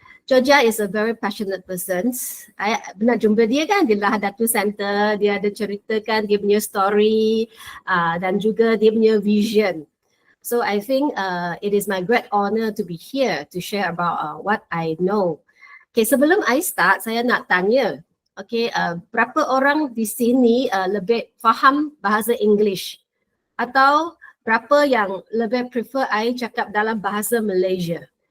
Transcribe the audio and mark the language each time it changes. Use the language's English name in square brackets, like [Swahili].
[English] Georgia is a very passionate person. [Malay] I pernah jumpa dia kan di Lahad Datu Center. Dia ada ceritakan dia punya story dan juga dia punya vision. [English] So I think it is my great honor to be here to share about what I know. [Malay] Okay, sebelum [English] I start, [Malay] saya nak tanya. Okay, berapa orang di sini lebih faham bahasa English? Atau berapa yang lebih prefer I cakap dalam bahasa Malaysia?